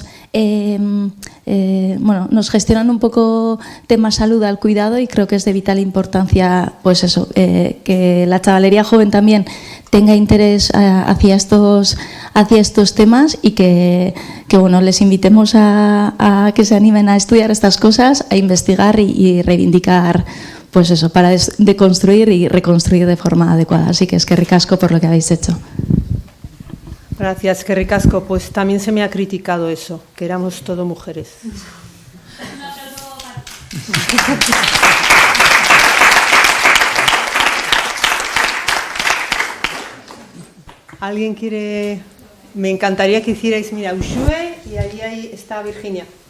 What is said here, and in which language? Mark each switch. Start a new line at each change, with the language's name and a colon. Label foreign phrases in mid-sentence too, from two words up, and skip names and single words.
Spanish: en sanidad, somos bueno, nos gestionan un poco tema salud al cuidado, y creo que es de vital importancia, pues eso, que la chavalería joven también tenga interés hacia estos temas, y que bueno, les invitemos a que se animen a estudiar estas cosas, a investigar y reivindicar, pues eso, para deconstruir y reconstruir de forma adecuada. Así que
Basque: eskerrik asko
Spanish: por lo que habéis hecho. Gracias,
Basque: eskerrik asko.
Spanish: Pues también se me ha criticado eso, que éramos todo mujeres. ¿Alguien quiere? Me encantaría que hicierais, mira, Ushue, y ahí está Virginia.